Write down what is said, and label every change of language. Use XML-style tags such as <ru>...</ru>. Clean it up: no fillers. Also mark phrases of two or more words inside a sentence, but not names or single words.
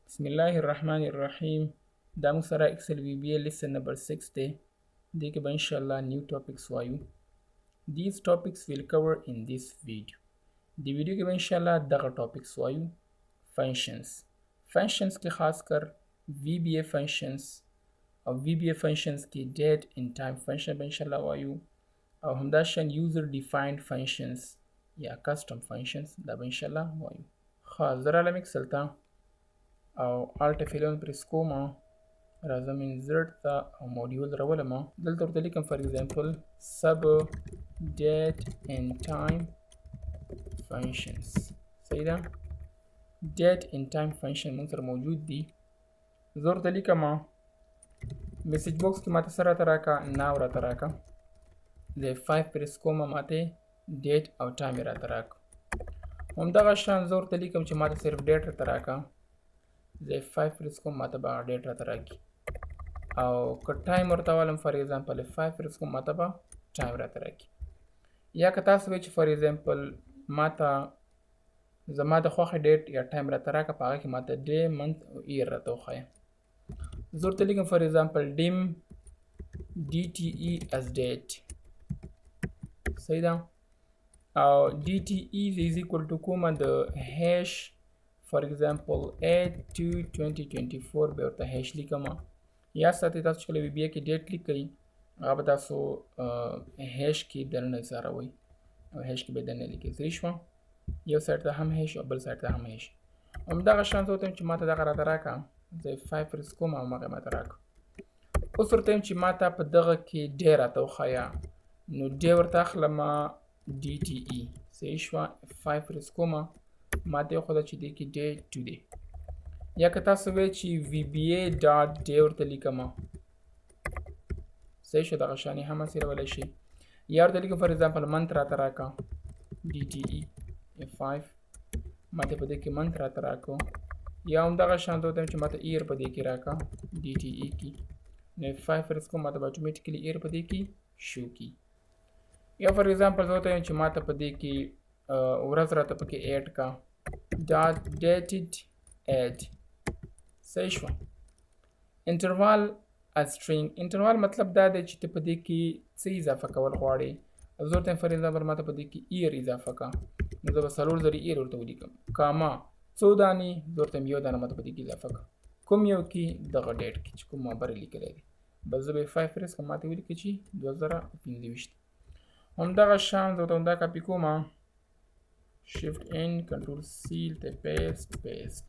<ps>بسم الله الرحمن الرحیم. دا موږ سره اکسل</ps> <en>VBA lesson number 6</en> <ps>دی. دې کې به انشاءالله</ps> <en>new topics</en> <ps>وایو.</ps> <en>These topics will cover in this video.</en> <ps>دی ویډیو کې به انشاءالله دغه topics وایو. functions کې خاص کر</ps> <en>VBA functions</en> <ps>او</ps> <en>VBA functions</en> <ps>کې</ps> <en>date and time function</en> <ps>به انشاءالله وایو او همداشان</ps> <en>user defined functions</en> <ps>یا</ps> <en>custom functions</en> <ps>دا به انشاءالله وایو. زه راغلم اکسل ته او Alt F11 پریس کوم، راځم insert ته او module راولم. دلته ورته لیکم</ps> <en>for example sub date and time functions.</en> <ps>صحیح ده؟</ps> <en>date and time function</en> <ps>موږ سره موجود دي. زه ورته لیکم میسج باکس کې ماته څه راته راکړه، now راته راکړه. زه F5 پریس کوم، ماته date او time یې راته راکړه. همدغه شان زه ورته لیکم چې ماته صرف date راته راکړه. زه F5 پریس کوم، ماته به date راته راکړي او که time ورته والم</ps> <en>for example F5</en> <ps>پریس کوم، ماته به time راته راکړي. یا که تاسو وایئ چې</ps> <en>for example</en> <ps>ماته زما د خوښې date یا time راته راکړه، په هغه کې ماته</ps> <en>day month</en> <ps>او year راته وښایه. زه ورته لیکم</ps> <en>for example dim DTE as date.</en> <ps>صحیح ده؟ او</ps> <en>DTE is equal to</en> <ps>کومه د hash</ps> <en>for example</en> <ps>8/2/2024 به ورته هیش لیکم. یا ساتئ تاسو چې کله VBA کې ډیټ لیکئ هغه به تاسو هیش کې دننه څاروئ او هیش کې به دننه لیکئ. صحیح شوه؟ یو سایډ ته هم هیش او بل سایډ ته هم هیش. همدغه شان زه ورته وایم چې ماته دغه راته راکړه. زه F5 پریس کوم او هغه ماته راکړه. اوس ورته وایم چې ماته په دغه کې ډی راته وښایه، نو ډی ورته اخلم DTE. صحیح شوه؟ F5 پریس کوم، ماته وښوده چې دې کې day 2 دی. یا که تاسو وایئ چې</ps> <en>VBA dot day</en> <ps>ورته لیکم، صحیح شو؟ دغه شان یې هم هسې راولی شئ. یا ورته لیکم</ps> <en>for example month</en> <ps>راته راکړه DTE F5، ماته په دې کې month راته راکړه. یا همدغه شان زه ورته وایم چې ماته year په دې کې راکړه DTE کې، نو F5 پریس کوم، ماته به automatically year په دې کې شو کی. یا</ps> <en>for example</en> <ps>زه ورته وایم چې ماته په دې کې ورځ راته پکې add کا</ps> <en>dot dated add.</en> <ps>صحیح شوه؟ انټروال</ps> <en>as string.</en> <ps>انټروال مطلب دا دی چې ته په دې کې څه اضافه کول غواړې. زه ورته</ps> <en>for example</en> <ps>ماته په دې کې year اضافه کا، نو زه به 4 ځلې year ورته ولیکم. کاما 4 دانې، زه ورته یو دانه ماته په دې کې اضافه کا. کوم یو کې؟ دغه ډیټ کې چې کوم مابر یې لیکلی دی. بس زه به 5 پریس کوم، ماته ولیکه چې 2025. همدغه شان زه ورته همدا کاپي کوم،</ps> <en>Shift N Control C ته paste.</en>